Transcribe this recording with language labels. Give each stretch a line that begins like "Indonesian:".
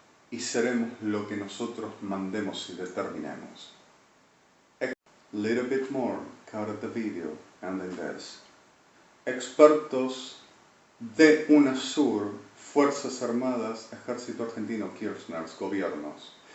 Spanish: y seremos lo que nosotros mandemos y determinemos.
English: Little bit more, cut the video, and then this.
Spanish: Expertos de UNASUR, Fuerzas Armadas, Ejército Argentino, Kirchners, gobiernos.